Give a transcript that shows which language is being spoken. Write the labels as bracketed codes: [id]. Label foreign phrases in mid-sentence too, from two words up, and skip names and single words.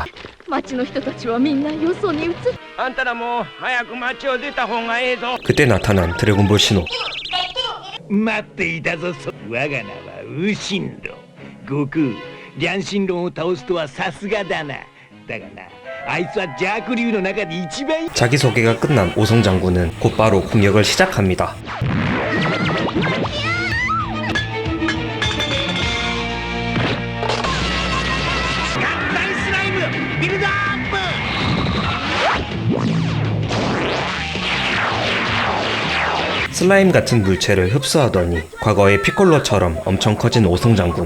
[ja] 町の人たちはみんなよそに移っ。あんたらも早く町を出た方がええぞ。 [ko] 그때 나타난 드래곤볼 신호. [ja] 待っていたぞ。我が名はウシンロン。悟空、リャンシンロンを倒すとはさすがだな。だがな、あいつは邪悪竜の中で一番。 [ko] 자기소개가 끝난 오성 장군은 곧바로 공격을 시작합니다. [ja] 大スライムビルドアップ。 [ko] 슬라임 같은 물체를 흡수하더니 과거의 피콜로처럼 엄청 커진 오성 장군.